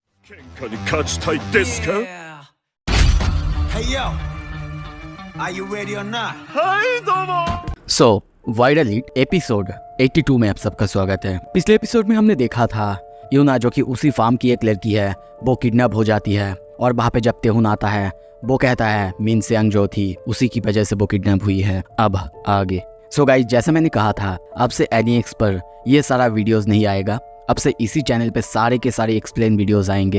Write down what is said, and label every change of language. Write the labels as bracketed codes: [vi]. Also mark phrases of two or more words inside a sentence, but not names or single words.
[ja] 喧嘩に勝ちたいですか？ [en] Hey yo, are you ready or not? [ja] はいどうも。 [hi] सो वायरल हिट एपिसोड 82 में आप सबका स्वागत है। पिछले एपिसोड में हमने देखा था यूना जो कि उसी फार्म की एक लड़की है वो किडनैप हो जाती है और वहाँ पे जब तेहुन आता है वो कहता है मिन सेंग जो थी उसी की वजह से वो किडनैप हुई है। अब आगे [en] so guys [hi] जैसे मैंने कहा था अब से एनीएक्स पर ये सारा वीडियोस नहीं आएगा, अब से इसी चैनल पे सारे के सारे [en] explain videos [hi] आएंगे।